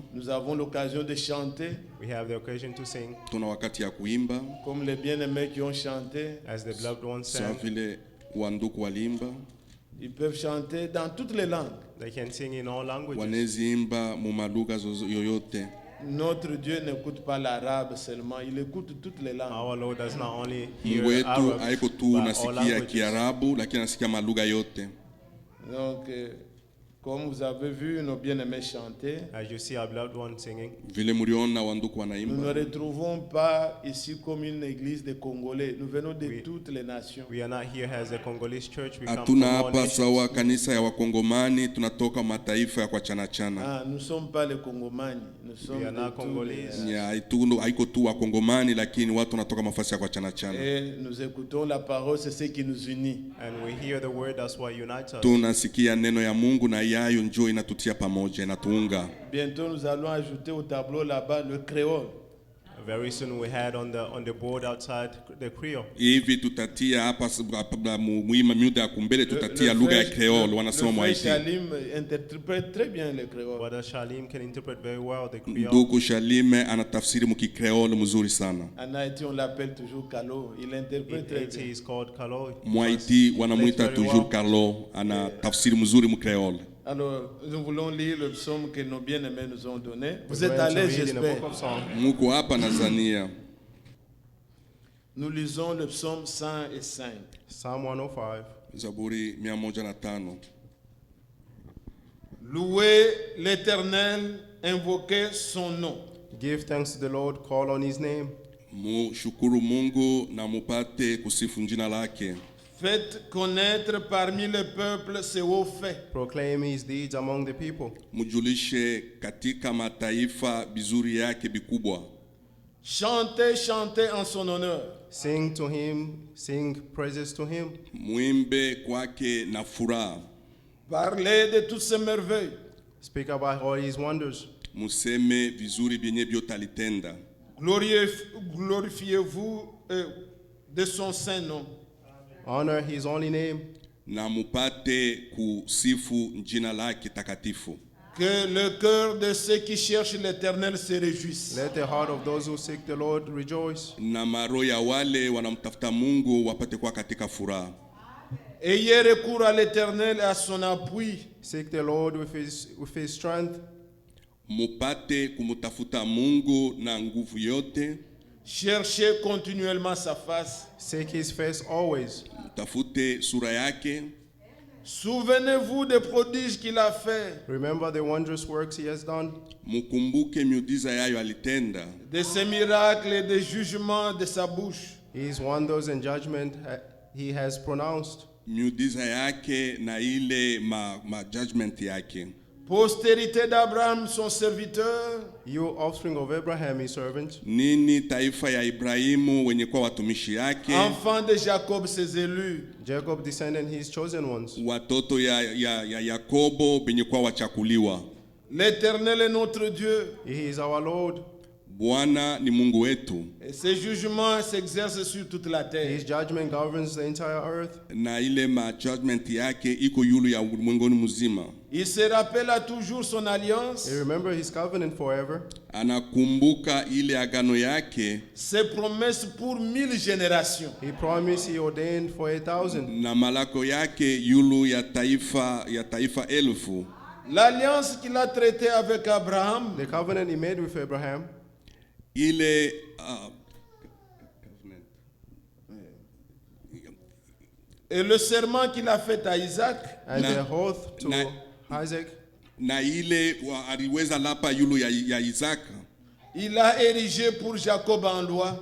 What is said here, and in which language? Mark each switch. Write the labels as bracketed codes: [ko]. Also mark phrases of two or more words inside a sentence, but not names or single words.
[fr] Nous avons l'occasion de chanter, [en] We have the occasion to sing [sw] Tuna wakati ya kuimba [fr] comme les bien-aimés qui ont chanté. [en] as the beloved ones [sw] sawa [en] sang. [sw] vile wanduku walimba. [fr] Ils peuvent chanter dans toutes les langues. [en] They can sing in all languages. [sw] Wanaziimba mu malugha yoyote. [fr] Notre Dieu n'écoute pas l'arabe seulement, il écoute toutes les langues. [en] Our Lord does not only [sw] Mungu [en] hear [sw] wetu [en] Arab, [sw] haiko tu [en] but all [sw] nasikia [en] languages. [sw] Kiarabu, lakini anasikia malugha yote. [fr] Donc, comme vous avez vu nos bien-aimés chanter, [en] As you see our beloved one singing, [sw] Vile mliona wanduku [fr] nous ne [sw] wanaimba, [fr] retrouvons pas ici comme une église de Congolais. Nous venons de Oui. toutes les nations. [en] we are not here as a Congolese church. We come from [sw] hatuna [en] all [sw] hapa [en] nations. [sw] sawa kanisa ya Wakongomani, tunatoka mataifa ya kwa chana. [fr] Ah, nous ne sommes pas les Congomani, nous sommes [en] are not [fr] de tous [en] Congolese. [fr] les- [sw] Haiko tu Wakongomani, lakini watu wanatoka mafasi ya kwa chana. [fr] Et nous écoutons la parole, c'est ce qui nous unit. [en] And we hear the word, that's what unites us. [sw] Tunasikia neno ya Mungu na yayo njoo inatutia pamoja, inatuunga. [fr] Bientôt, nous allons ajouter au tableau là-bas le créole. [en] Very soon we had on the board outside the Creole. [sw] Hivi tutatia hapa muhimu muda ya kumbele tutatia lugha ya Creole, wanasema [fr] le frère [sw] mwaiti. [fr] Shalim interprète très bien le créole. [en] Brother Shalim can interpret very well the Creole. [sw] Ndugu Shalime anatafsiri mukikreole mzuri sana. [fr] En Haïti, on l'appelle toujours Kalo. Il interprète [en] In [fr] très [en] Haiti [fr] bien. [en] is called Kalo. [sw] Mwaiti wanamwita [en] Plays very [fr] toujours [en] well. [sw] Carlo, ana tafsiri mzuri mukreole. [fr] Alors, nous voulons lire le psaume que nos bien-aimés nous ont donné. Vous [en] We're [fr] êtes [en] going [fr] à [en] to [fr] l'aise, [en] read in the [fr] j'espère. [en] book of Psalms. [sw] Muko hapa Tanzania. [fr] Nous lisons le psaume 105. [en] Psalm 105. [sw] Zaburi 105. [fr] Louez l'Éternel, invoquez son nom. [en] Give thanks to the Lord, call on his name. [sw] Mushukuru Mungu na mupate kusifu jina lake. [fr] Faites connaître parmi les peuples ses hauts faits. [en] Proclaim his deeds among the people. [sw] Mujulishe katika mataifa bizuri yake bikubwa. [fr] Chantez, chantez en son honneur. [en] Sing to him, sing praises to him. [sw] Muimbe kwake na furaha. [fr] Parlez de toutes ses merveilles. [en] Speak about all his wonders. [sw] Museme vizuri vyenye vyote alitenda. [fr] Glorifiez-vous de son saint nom. [en] Honor his holy name. [sw] Na mupate kusifu jina lake takatifu. [fr] Que le cœur de ceux qui cherchent l'Éternel se réjouisse. [en] Let the heart of those who seek the Lord rejoice. [sw] Na maroho ya wale wanamtafuta Mungu wapate kuwa katika furaha. [fr] Ayez recours à l'Éternel et à son appui. [en] Seek the Lord with his strength. [sw] Mupate kumutafuta Mungu na nguvu yote. [fr] Cherchez continuellement sa face. [en] Seek his face always. [sw] Mutafute sura yake. [fr] Souvenez-vous des prodiges qu'il a fait, [en] Remember the wondrous works he has done. [sw] Mukumbuke miujiza yayo alitenda. [fr] de ses miracles et des jugements de sa bouche. [en] His wonders and judgment he has pronounced. [sw] Miujiza yake na ile ma judgment yake. [fr] Postérité d'Abraham, son serviteur, [en] You offspring of Abraham, his servant. [sw] Nini taifa ya Ibrahimu wenye kwa watumishi yake. [fr] enfant de Jacob, ses élus. [en] Jacob descended his chosen ones. [sw] Watoto ya Yakobo benye kwa wachakuliwa. [fr] L'Éternel est notre Dieu, [en] He is our Lord. [sw] Bwana ni Mungu wetu. [fr] et ses jugements s'exercent sur toute la [en] His [fr] terre. [en] judgment governs the entire earth. [sw] Na ile ma judgment yake iko yulu ya ulimwenguni mzima. [fr] Il se rappelle à toujours son alliance, [en] He remember his covenant forever. [sw] Anakumbuka ile agano yake [fr] ses promesses pour 1000 générations. [en] He promised, he ordained for 1,000. [sw] na malako yake yulu ya taifa elfu. [fr] L'alliance qu'il a traitée avec Abraham, [en] The covenant he made with Abraham. [sw] Ile [fr] et le serment qu'il a fait à Isaac, [en] And [sw] Na- [en] the oath to [sw] na- [en] Isaac. [sw] na ile aliweza lapa yulu ya Isaka. [fr] il a érigé pour Jacob en loi.